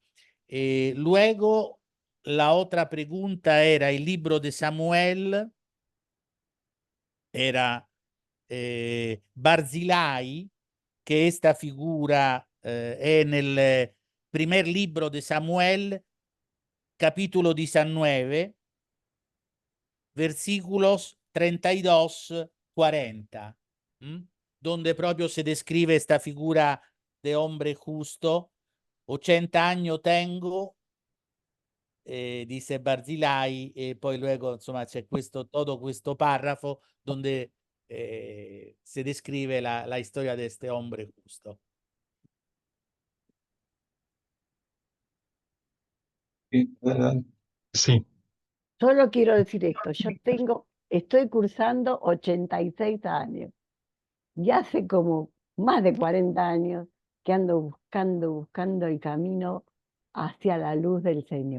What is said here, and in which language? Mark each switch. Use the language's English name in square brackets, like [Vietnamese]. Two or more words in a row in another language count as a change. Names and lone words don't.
[Spanish] Luego, la otra pregunta era el libro de Samuel, era Barzilai, que esta figura en el primer libro de Samuel, capítulo 19, versículos 32-40, donde propio se describe esta figura de hombre justo. 80 años tengo, dice Barzilai, [Italian] e poi [Spanish] luego [Italian] insomma c'è [Spanish] todo questo párrafo donde se describe la historia de este hombre justo. Sí, Solo quiero decir esto, estoy cursando 86 años y hace como más de 40 años que ando buscando el camino hacia la luz del Señor.